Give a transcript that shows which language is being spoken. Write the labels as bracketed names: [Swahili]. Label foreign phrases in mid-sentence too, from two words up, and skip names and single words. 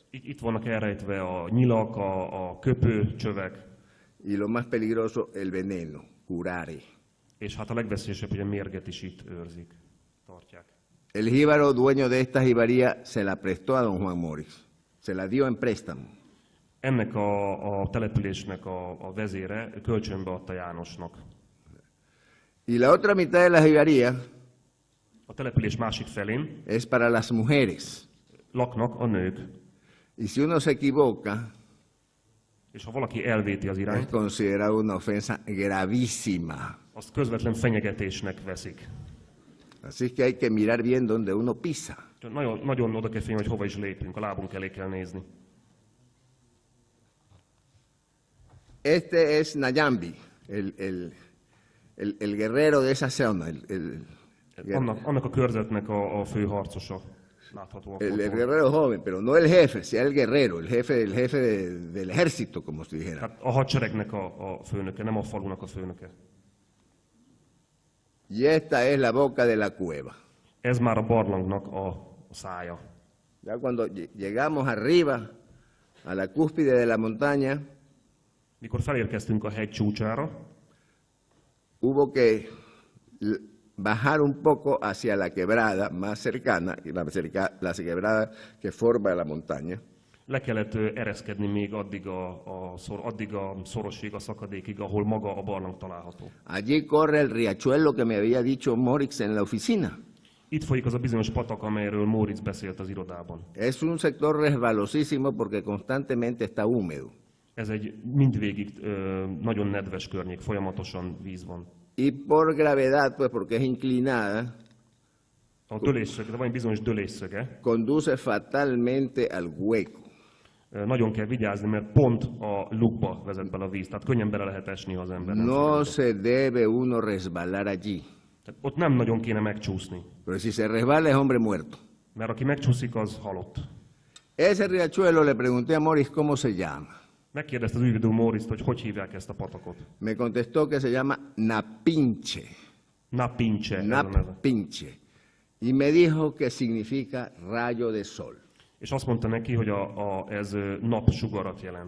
[Hungarian] Itt vannak elrejtve a nyilak, a köpőcsövek. [Spanish] Y lo más peligroso, el veneno, curare. [Hungarian] És hát a legveszélyesebb, hogy a mérget is itt őrzik, tartják. [Spanish] El jíbaro dueño de esta jibaría se la prestó a don Juan Morix. Se la dio en préstamo. [Hungarian] Ennek a településnek a vezére kölcsönbe adta Jánosnak. [Spanish] Y la otra mitad de la jibaría [Hungarian] a település másik felén [Spanish] es para las mujeres. [Hungarian] Laknak a nők. [Spanish] Y si uno se equivoca, [Hungarian] és ha valaki elvéti az irányt, [Spanish] es considerado una ofensa gravísima. [Hungarian] Azt közvetlen fenyegetésnek veszik. [Spanish] Así que hay que mirar bien donde uno pisa. [Hungarian] Nagyon, nagyon oda kell figyelni, hogy hova is lépünk, a lábunk elé kell nézni. [Spanish] Este es Nayambi, el guerrero de esa zona. [Hungarian] Annak a körzetnek a fő harcosa. [Spanish] El guerrero joven, pero no el jefe, sea el guerrero, el jefe del ejército, como se dijera. [Hungarian] Hát a hadseregnek a főnöke, nem a falunak a főnöke. [Spanish] Y esta es la boca de la cueva. [Hungarian] Ez már a barlangnak a szája. [Spanish] Ya cuando llegamos arriba, a la cúspide de la montaña, [Hungarian] mikor felérkeztünk a hegy csúcsára, [Spanish] hubo que bajar un poco hacia la quebrada más cercana, la quebrada que forma la montaña. [Hungarian] Le kellett ereszkedni még addig a szorosig, a szakadékig, ahol maga a barlang található. [Spanish] Allí corre el riachuelo que me había dicho Morix en la oficina. [Hungarian] Itt folyik az a bizonyos patak, amelyről Moritz beszélt az irodában. [Spanish] Es un sector resbalosísimo porque constantemente está húmedo. [Hungarian] Ez egy mindvégig nagyon nedves környék, folyamatosan víz van. [Spanish] Y por gravedad, pues porque es inclinada, [Hungarian] a dölésszöge, de van egy bizonyos dölésszöge, [Spanish] conduce fatalmente al hueco. [Hungarian] Nagyon kell vigyázni, mert pont a lukba vezet bele a víz, tehát könnyen bele lehet esni, ha az ember nem [Spanish] No se debe uno resbalar allí. [Hungarian] Tehát ott nem nagyon kéne megcsúszni. [Spanish] Pero si se resbala es hombre muerto. [Hungarian] Mert aki megcsúszik, az halott. [Spanish] Ese riachuelo, le pregunté a Morix cómo se llama. [Hungarian] Megkérdezte az ügyvédő Moritzt, hogy hívják ezt a patakot. [Spanish] Me contestó que se llama Napinche. Napinche. Napinche. Y me dijo que significa rayo de sol. [Hungarian] És azt mondta neki, hogy ez napsugarat jelent.